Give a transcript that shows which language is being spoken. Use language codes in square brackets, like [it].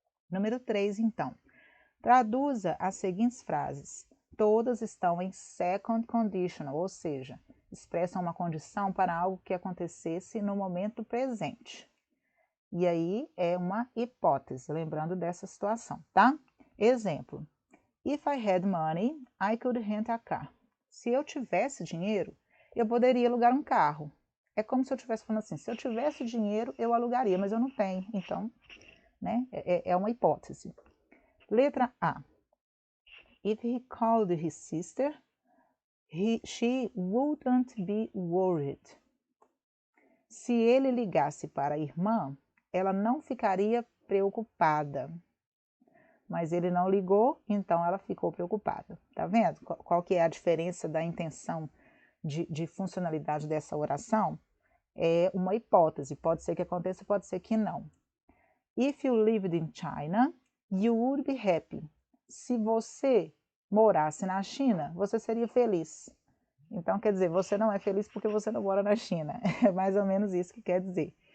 [pt] Número 3, então. Traduza as seguintes frases. Todas estão em second conditional, ou seja, expressam uma condição para algo que acontecesse no momento presente. E aí é uma hipótese, lembrando dessa situação, tá? Exemplo. [en] If I had money, I could rent a car. [pt] Se eu tivesse dinheiro, eu poderia alugar um carro. É como se eu estivesse falando assim, se eu tivesse dinheiro, eu alugaria, mas eu não tenho. Então, né, é uma hipótese. Letra A. [en] If he called his sister, she wouldn't be worried. [pt] Se ele ligasse para a irmã, ela não ficaria preocupada. Mas ele não ligou, então ela ficou preocupada. Tá vendo? Qual que é a diferença da intenção de funcionalidade dessa oração? É uma hipótese. Pode ser que aconteça, pode ser que não. [en] If you lived in China, you would be happy. [pt] Se você morasse na China, você seria feliz. Então, quer dizer, você não é feliz porque você não mora na China. É mais ou menos isso que quer dizer.